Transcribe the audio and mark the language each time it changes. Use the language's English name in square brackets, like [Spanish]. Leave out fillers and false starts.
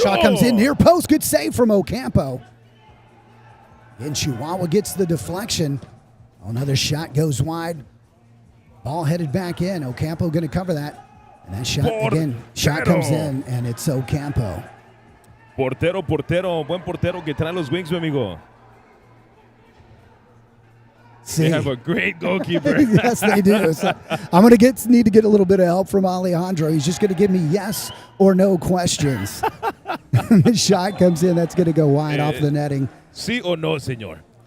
[English] Shot comes in near post. Good save from Ocampo. And Chihuahua gets the deflection. Another shot goes wide. Ball headed back in. Ocampo going to cover that. And that shot again. Shot comes in, and it's Ocampo. [Spanish] Portero, buen portero que trae los Wings, mi amigo. [English] See. They have a great goalkeeper. Yes, they do. So I'm going to need to get a little bit of help from Alejandro. He's just going to give me yes or no questions. The shot comes in. That's going to go wide off the netting. [Spanish] Sí o no, señor?